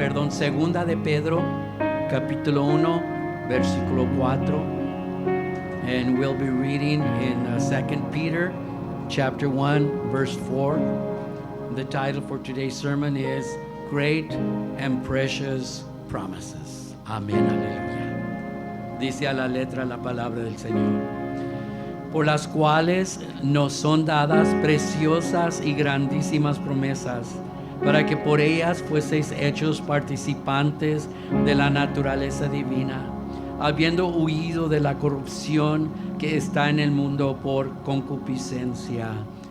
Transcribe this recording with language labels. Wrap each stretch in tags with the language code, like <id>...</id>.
<es>Segunda de Pedro, capítulo 1, versículo 4.</es> <en>And we'll be reading in 2 Peter, chapter 1, verse 4. The title for today's sermon is Great and Precious Promises.</en> <es>Amén, aleluya. Dice a la letra la palabra del Señor: por las cuales nos son dadas preciosas y grandísimas promesas, para que por ellas fueseis hechos participantes de la naturaleza divina, habiendo huido de la corrupción que está en el mundo por concupiscencia.</es>